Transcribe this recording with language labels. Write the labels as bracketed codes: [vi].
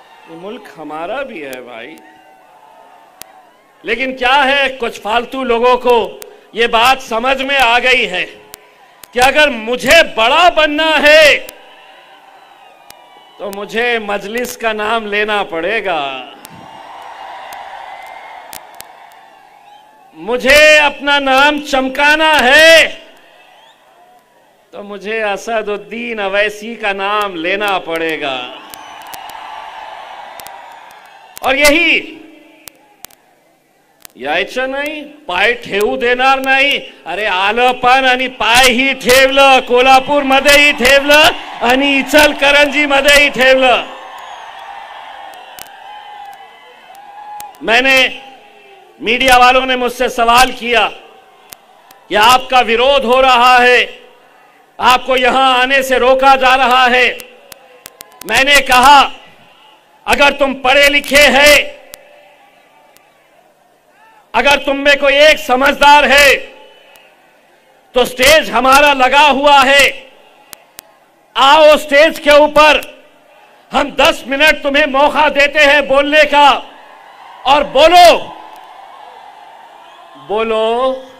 [hi] ये मुल्क हमारा भी है भाई। लेकिन क्या है, कुछ फालतू लोगों को ये बात समझ में आ गई है कि अगर मुझे बड़ा बनना है तो मुझे मजलिस का नाम लेना पड़ेगा। मुझे अपना नाम चमकाना है तो मुझे असदुद्दीन अवैसी का नाम लेना पड़ेगा। और यही [mr] यायचं नाही, पाय ठेवू देणार नाही। अरे आलं पण आणि पायही ठेवलं, कोल्हापूरमध्येही ठेवलं आणि इचलकरंजीमध्येही ठेवलं। [hi] मैंने मीडिया वालों ने मुझसे सवाल किया कि आपका विरोध हो रहा है, आपको यहां आने से रोका जा रहा है। मैंने कहा अगर तुम पढ़े लिखे हैं, अगर तुम में कोई एक समझदार है तो स्टेज हमारा लगा हुआ है, आओ स्टेज के ऊपर, हम 10 मिनट तुम्हें मौका देते हैं बोलने का, और बोलो बोलो।